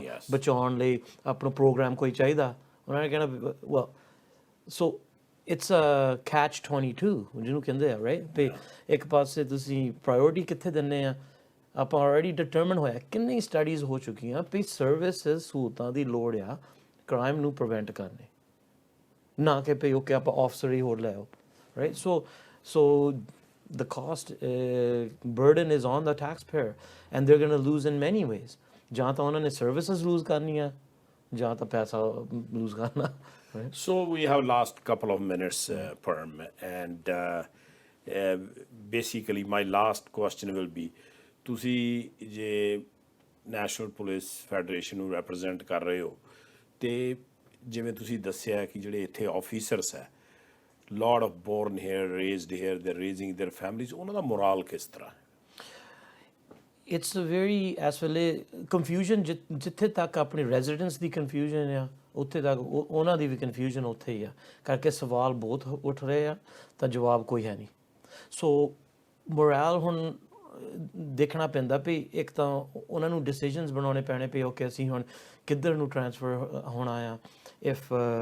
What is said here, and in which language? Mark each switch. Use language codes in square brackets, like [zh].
[pa] ਬਚਾਉਣ ਲਈ ਆਪਣਾ ਪ੍ਰੋਗਰਾਮ ਕੋਈ ਚਾਹੀਦਾ ਉਹਨਾਂ ਨੇ ਕਹਿਣਾ [en] well so it's a catch 22 [pa] ਜਿਹਨੂੰ ਕਹਿੰਦੇ ਆ ਰਾਈਟ ਵੀ ਇੱਕ ਪਾਸੇ ਤੁਸੀਂ ਪ੍ਰਾਇੋਰਟੀ ਕਿੱਥੇ ਦਿੰਦੇ ਆ ਆਪਾਂ ਆਲਰੇਡੀ ਡਿਟਰਮਨ ਹੋਇਆ ਕਿੰਨੀ ਸਟੱਡੀਜ਼ ਹੋ ਚੁੱਕੀਆਂ ਵੀ ਸਰਵਿਸਿਜ਼ ਸਹੂਲਤਾਂ ਦੀ ਲੋੜ ਆ ਕ੍ਰਾਈਮ ਨੂੰ ਪ੍ਰੀਵੈਂਟ ਕਰਨੇ ਨਾ ਕਿ ਵੀ ਓਕੇ ਆਪਾਂ ਆਫਸਰ ਹੀ ਹੋਰ ਲੈ ਆਓ right so [en] the cost burden is on the taxpayer and they're going to lose in many ways [pa] ਜਾਂ ਤਾਂ ਉਹਨਾਂ ਨੇ services lose ਕਰਨੀਆਂ ਜਾਂ ਤਾਂ ਪੈਸਾ lose ਕਰਨਾ [en] so we have last couple of minutes Param and basically my last question will be [pa] ਤੁਸੀਂ ਜੇ ਨੈਸ਼ਨਲ ਪੁਲਿਸ ਫੈਡਰੇਸ਼ਨ ਨੂੰ ਰਿਪਰੈਜ਼ੈਂਟ ਕਰ ਰਹੇ ਹੋ ਤੇ ਜਿਵੇਂ ਤੁਸੀਂ ਦੱਸਿਆ ਕਿ ਜਿਹੜੇ ਇੱਥੇ ਆਫੀਸਰਸ ਹੈ [en] lot of born here raised here they're raising their families [pa] ਉਹਨਾਂ ਦਾ ਮੋਰਲ ਕਿਸ ਤਰ੍ਹਾਂ [en] it's a very as well confusion [pa] ਜਿੱਥੇ ਤੱਕ ਆਪਣੇ ਰੈਜ਼ੀਡੈਂਟਸ ਦੀ ਕਨਫਿਊਜ਼ਨ ਆ ਉੱਥੇ ਤੱਕ ਉਹਨਾਂ ਦੀ ਵੀ ਕਨਫਿਊਜ਼ਨ ਉੱਥੇ ਹੀ ਆ ਕਰਕੇ ਸਵਾਲ ਬਹੁਤ ਉੱਠ ਰਹੇ ਆ ਤਾਂ ਜਵਾਬ ਕੋਈ ਹੈ ਨਹੀਂ ਸੋ ਮੋਰਲ ਹੁਣ ਦੇਖਣਾ ਪੈਂਦਾ ਵੀ ਇੱਕ ਤਾਂ ਉਹਨਾਂ ਨੂੰ ਡਿਸੀਜਨਸ ਬਣਾਉਣੇ ਪੈਣੇ ਪਏ ਓਕੇ ਅਸੀਂ ਹੁਣ ਕਿੱਧਰ ਨੂੰ ਟ੍ਰਾਂਸਫਰ ਹੋਣਾ ਆ ਇਫ